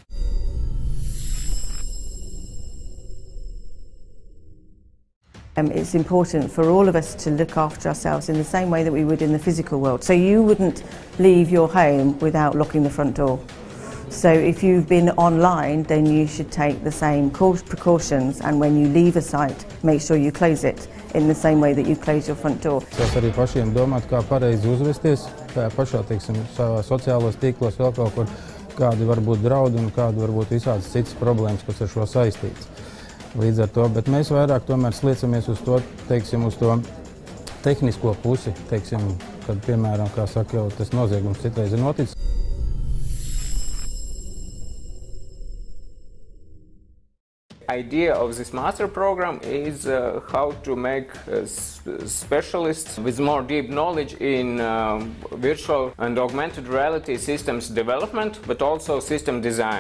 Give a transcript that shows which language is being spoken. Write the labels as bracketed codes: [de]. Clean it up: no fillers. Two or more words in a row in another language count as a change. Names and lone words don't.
[en] It's important for all of us to look after ourselves in the same way that we would in the physical world. So you wouldn't leave your home without locking the front door. So if you've been online, then you should take the same precautions, and when you leave a site, make sure you close it in the same way that you close your front door. [lv] Tas arī pašiem domāt, kā pareizi uzvesties, kā pašā, teiksim, savā sociālos tīklos vēl kaut kur, kādi var būt draudi un kādi var būt visādas citas problēmas, kas ar šo saistītas. Līdz ar to, bet mēs vairāk tomēr sliecamies uz to, teiksim, uz to tehnisko pusi, teiksim, kad, piemēram, kā saka, jau tas noziegums citreiz ir noticis. [en] Idea of this master program is how to make specialists with more deep knowledge in virtual and augmented reality systems development, but also system design.